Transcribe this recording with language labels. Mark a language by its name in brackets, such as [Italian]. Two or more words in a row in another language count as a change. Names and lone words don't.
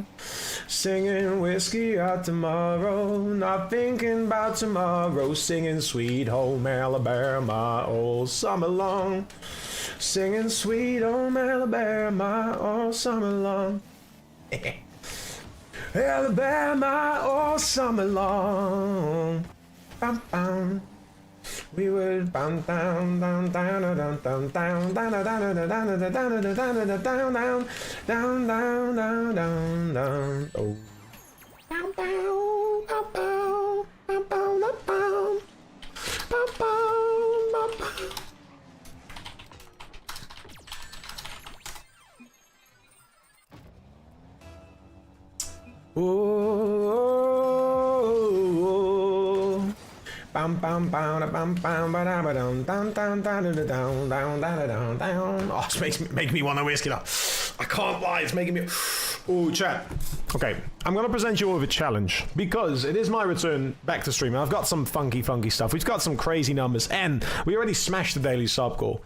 [English] Singing whiskey out tomorrow, not thinking about tomorrow, singing Sweet Home Alabama all summer long. Singing Sweet Home Alabama all summer long. Alabama all summer long. Bam bam. We were down down down down down down down down down down down down down down down down down. Oh. Bow bow bow bow bow bow bow bow bow bow. Oh, bam bam bam bam bam bam down down down down down down down down down. Oh, it's making me want a whiskey now. I can't lie, it's making me. Oh, chat. Okay, I'm gonna present you with a challenge because it is my return back to streaming. I've got some funky stuff. We've got some crazy numbers, and we already smashed the daily sub goal.